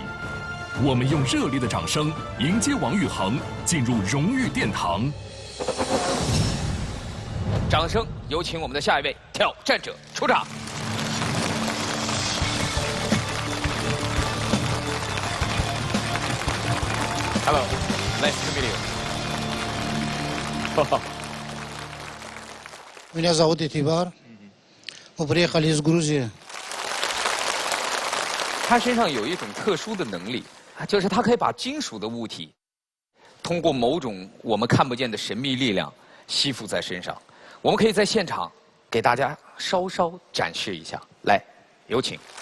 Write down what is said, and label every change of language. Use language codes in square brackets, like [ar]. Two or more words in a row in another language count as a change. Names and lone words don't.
[zh] 我们用热烈的掌声迎接王玉衡进入荣誉殿堂。掌声有请我们的下一位挑战者出场。Hello, [en] nice to meet you. [ru] Меня зовут Этибар. Мы приехали из Грузии. [zh] 他身上有一种特殊的能力， 就是它可以把金属的物体，通过某种我们看不见的神秘力量吸附在身上。我们可以在现场给大家稍稍展示一下，来，有请。